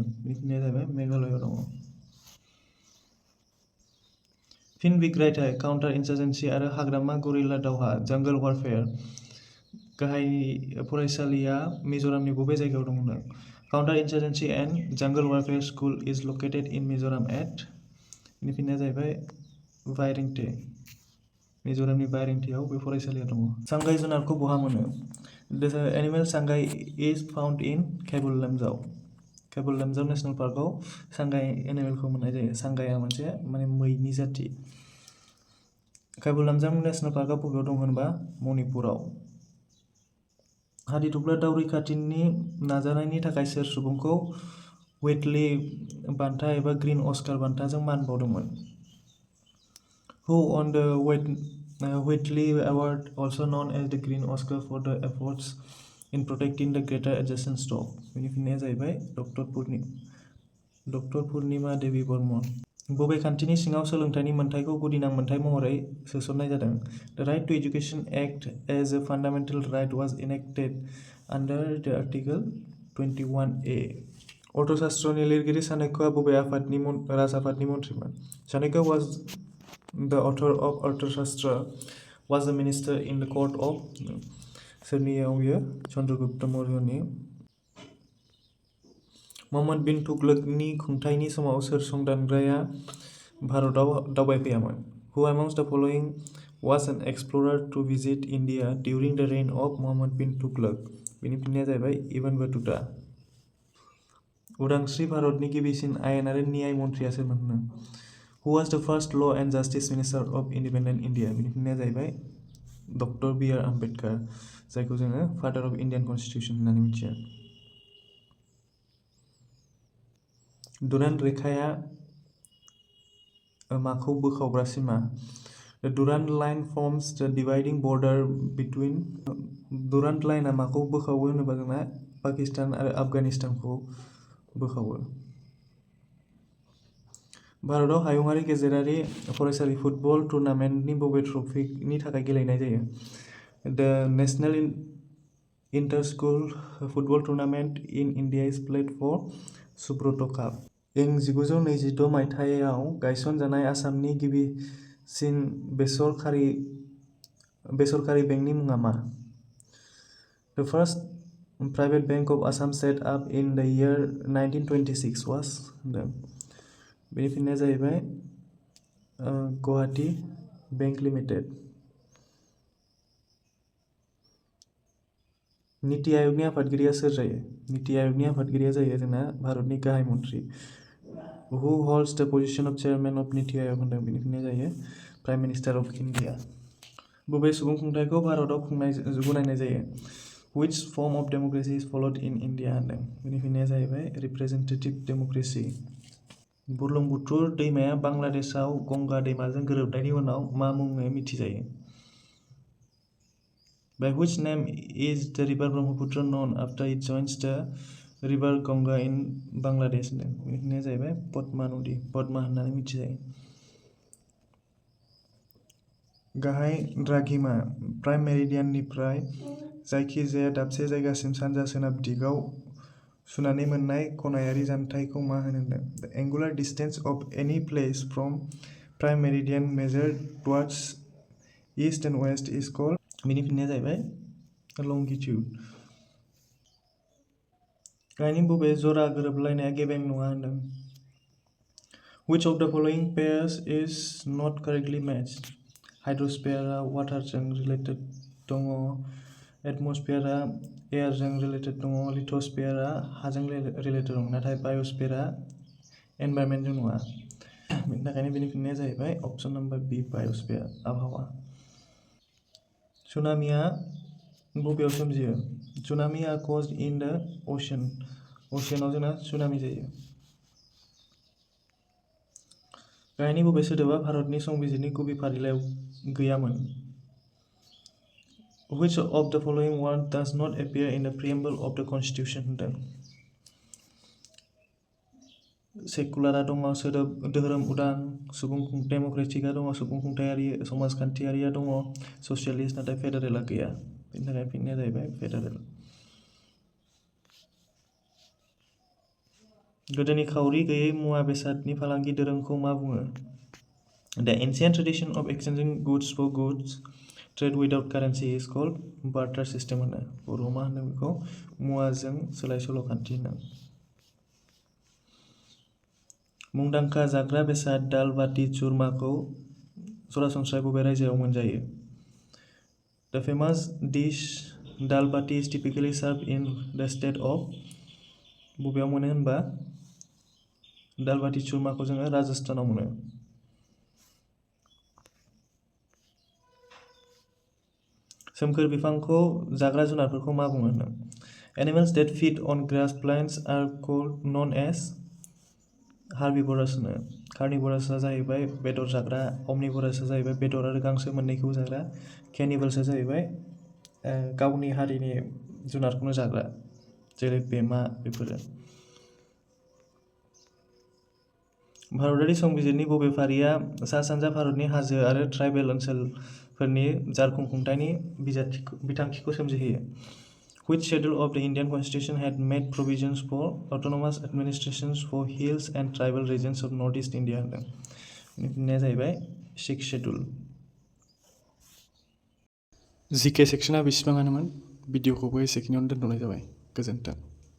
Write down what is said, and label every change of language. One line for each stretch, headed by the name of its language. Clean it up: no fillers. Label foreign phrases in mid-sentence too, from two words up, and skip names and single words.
Bodo: बिनि फिननाया जाहैबाय मेघालयआव दङ। फिन बिग्रायथाय
English: counter insurgency
Bodo: आरो हाग्रामा गरिला दावहा
English: jungle warfare
Bodo: गाहाय फरायसालिया मिज'रामनि बबे जायगायाव दं होनदों?
English: Counter insurgency and jungle warfare school is located in Mizoram at
Bodo: बिनि फिननाया जाहैबाय
English: बायरेंटे।
Bodo: मिज'रामनि बायरेंटेआव बे फरायसालिया दङ। सांगाइ जुनारखौ बहा मोनो?
English: The animal Sangai is found in Keibul Lamjao.
Bodo: केबुल लामजाव नेसनेल पार्कआव सांगाइ एनिमेलखौ मोननाय जायो। सांगाइआ मोनसे मैनि जाति। केबुल लामजाव नेसनेल पार्कआ बबेयाव दं होनबा मणिपुराव। हादिदग्ला दाउ रैखाथिनि नाजानायनि थाखाय सोर सुबुंखौ व्हिटली बान्था एबा ग्रीन अस्कार बान्थाजों मान बावदोंमोन?
English: Who won the Whitley Award, also known as the Green Oscar, for the efforts in protecting the greater adjacent stock?
Bodo: बिनि फिननाया जाहैबाय डक्टर पुर्णिमा देवी बर्मन। बबे खान्थिनि सिङाव सोलोंथाइनि मोनथायखौ गुदिनां मोनथाय महरै सोसननाय जादों?
English: The Right to Education Act as a fundamental right was enacted under the Article 21A.
Bodo: अर्थशास्त्रनि लिरगिरि चाणक्यआ बबे राजआफादनि मन्थ्रिमोन?
English: Chanakya was the author of Arthashastra, was the minister in the court of
Bodo: सोरनियाव बियो? चंद्रगुप्त मौर्यनि। मोहम्मद बिन तुगलकनि खुंथायनि समाव सोर संदानग्राया भारतआव दावबायफैयामोन?
English: Who amongst the following was an explorer to visit India during the reign of Muhammad bin Tughlaq?
Bodo: बिनि फिननाया जाहैबाय इबन बतुता। उदांस्रि भारतनि गिबिसिन आयेन आरो न्याय मन्थ्रिया सोरमोन?
English: Who was the first law and justice minister of independent India?
Bodo: बिनि फिननाया जाहैबाय डक्टर बी आर आम्बेडकार, जायखौ जोङो
English: Father of Indian Constitution
Bodo: होननानै मिथियो। डुरान्ड रेखाया माखौ बोखावग्रा सिमा? The Durand line forms the dividing border between Durand लाइनआ माखौ बोखावो होनोबा जोंना पाकिस्तान आरो आफगानिस्तानखौ बोखावो। भारतआव हायुङारि गेजेरारि फरायसालि फुटबल टुर्नामेन्टनि बबे ट्रफिनि थाखाय गेलेनाय जायो?
English: The National Inter-School Football Tournament in India is played for Subrata Cup.
Bodo: इं 1926 मायथाइयाव गायसनजानाय आसामनि गिबिसिन बेसरकारि बेंकनि मुङा मा?
English: The first private bank of Assam set up in the year 1926 was होनदों।
Bodo: बेनि फिननाया जाहैबाय गुवाहाटी बैंक लिमिटेड। नीति आयोगनि आफादगिरिया सोर जायो? नीति आयोगनि आफादगिरिया जायो जोंना भारतनि गाहाय मन्थ्रि।
English: Who holds the position of chairman of नीति आयोग होनदों।
Bodo: बेनि फिननाया जायो
English: Prime Minister of India.
Bodo: बबे सुबुं खुंथायखौ भारतआव गनायनाय जायो?
English: Which form of democracy is followed in India होनदों।
Bodo: बेनि फिननाया जाहैबाय
English: representative democracy.
Bodo: बुरलुंबुथुर दैमाया बांलादेशआव गंगा दैमाजों गोरोबनायनि उनाव मा मुङै मिथिजायो?
English: By which name is the river Brahmaputra known after it joins the river Ganga in Bangladesh होनदों।
Bodo: बेनि फिननाया जाहैबाय पद्मा नदी, पद्मा होननानै मिथिजायो। गाहाय द्राघिमा प्राइम मेरिडियाननिफ्राय जायखिजाया दाबसे जायगासिम सानजा सोनाब दिगाव सुनानै मोननाय खनायारि जानथायखौ मा होनो?
English: The angular distance of any place from prime meridian measured towards east and west is called
Bodo: बिनि फिननाया जाहैबाय
English: longitude।
Bodo: गाहायनि बबे जरा गोरोबलायनाया गेबें नङा होनदों?
English: Which of the following pairs is not correctly matched?
Bodo: हाइड्रस्फेयारा वाटारजों रिलेटेड दङ, एटमस्फेयारा एयारजों रिलेटेड दङ, लिथोस्फेयारा हाजों रिलेटेड दं, नाथाय बाय'स्फेयारा एनभाइरनमेन्टजों नङा। बेनि थाखायनो बेनि फिननाया जाहैबाय
English: option number B biosphere,
Bodo: आबहावा। सुनामिया बबेयाव सोमजियो?
English: Tsunami are caused in the ocean.
Bodo: अशियानाव जोंना सुनामि जायो। गाहायनि बबे सोदोबा भारतनि संबिजिरनि गुबै फारिलाइयाव गैयामोन?
English: Which of the following word does not appear in the preamble of the Constitution होनदों?
Bodo: सेकुलारा दङ, सोदोब धोरोम उदां, डेम'क्रेटिकआ दङ, सुबुंखुंथायारि, समाजखान्थियारिया दङ, ससियलिस्ट, नाथाय फेडारेलआ गैया। बेनि थाखाय फिननाया जाहैबाय फेडारेल। गोदोनि खाउरि गैयै मुवा बेसादनि फालांगि दोरोंखौ मा बुङो?
English: The ancient tradition of exchanging goods for goods, trade without currency is called barter system होनो।
Bodo: बर'आव मा होनो बेखौ? मुवाजों सोलाय सोल' खान्थि होनो। मुंदांखा जाग्रा बेसाद दाल बाटी चुरमाखौ सरासनस्रायै बबे रायजोआव मोनजायो?
English: The famous dish dal bati is typically served in the state of
Bodo: बबेयाव मोनो होनबा दाल बाटी चुरमाखौ जोङो राजस्थानाव मोनो। सोमखोर बिफांखौ जाग्रा जुनारफोरखौ मा बुङो होनो?
English: Animals that feed on grass plants are known as herbivores होनो।
Bodo: कार्निवोरासआ जाहैबाय बेदर जाग्रा, अमनिवोरासआ जाहैबाय बेदर आरो गांसो मोन्नैखौबो जाग्रा, केनिबल्सआ जाहैबाय गावनि हारिनि जुनारखौनो जाग्रा, जेरै बेमा बेफोरो। भारतारि संबिजिरनि बबे फारिया सा सानजा भारतनि हाजो आरो ट्राइबेल ओनसोलफोरनि जारखुंथायनि बिथांखिखौ सोमजिहोयो?
English: Which schedule of the Indian Constitution had made provisions for autonomous administrations for hills and tribal regions of Northeast India होनदों?
Bodo: फिननाया जाहैबाय 6th schedule। जिके सेक्सना बेसेबाङानोमोन? भिडिअखौबो एसेखिनियावनो दोनथ'नाय जाबाय। गोजोन्थों।